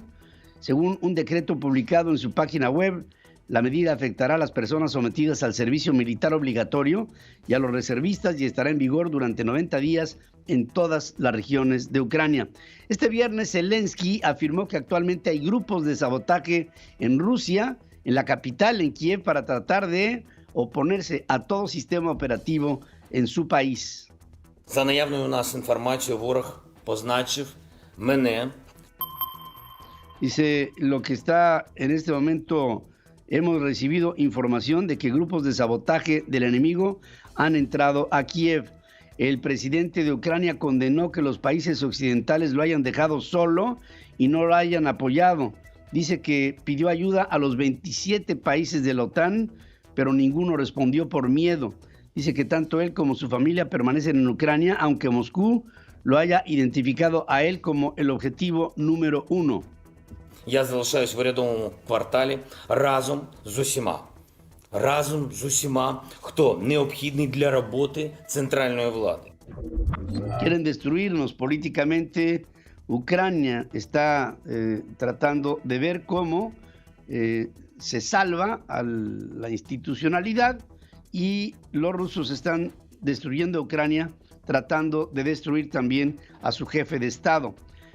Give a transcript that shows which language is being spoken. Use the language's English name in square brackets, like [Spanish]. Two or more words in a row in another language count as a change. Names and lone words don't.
[Spanish] Según un decreto publicado en su página web, la medida afectará a las personas sometidas al servicio militar obligatorio y a los reservistas y estará en vigor durante 90 días en todas las regiones de Ucrania. Este viernes, Zelensky afirmó que actualmente hay grupos de sabotaje en Rusia, en la capital, en Kiev, para tratar de oponerse a todo sistema operativo en su país. [Ukrainian] За наявною у нас інформацією, ворог позначив мене. [Spanish] Dice, lo que está en este momento, hemos recibido información de que grupos de sabotaje del enemigo han entrado a Kiev. El presidente de Ucrania condenó que los países occidentales lo hayan dejado solo y no lo hayan apoyado. Dice que pidió ayuda a los 27 países de la OTAN, pero ninguno respondió por miedo. Dice que tanto él como su familia permanecen en Ucrania, aunque Moscú lo haya identificado a él como el objetivo número 1. [Ukrainian] Я залишаюсь в урядовому кварталі разом з усіма, хто необхідний для роботи центральної влади. [Spanish] Quieren destruirnos políticamente. Ucrania está tratando de ver cómo se salva a la institucionalidad y los rusos están destruyendo a Ucrania, tratando de destruir también a su jefe de Estado.